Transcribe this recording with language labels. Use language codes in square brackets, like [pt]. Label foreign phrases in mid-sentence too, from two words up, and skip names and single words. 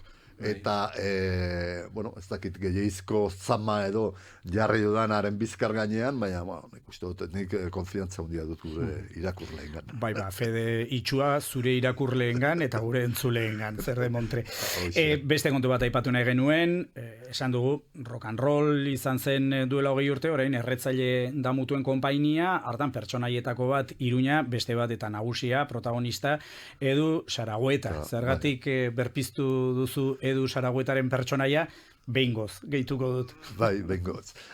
[eu] Eta, bueno, ez dakit gehiagizko zama edo jarri dudanaren bizkar gainean, baina, nik uste dut, nik konfiantza hundia dut gure irakurleengan. Bai, fede itxua zure irakurleengan eta gure entzuleengan, zer de montre. Beste kontu bat aipatu nahi genuen, esan dugu, rock and roll izan zen duela 20 urte, orain erretzaile damutuen konpainia, hartan pertsonaietako bat Iruña, beste bat eta nagusia, protagonista, Edu Saragüeta. Zergatik berpiztu duzu Edu Saragüetaren pertsonaia, behingoz, gehituko dut. Bai, behingoz.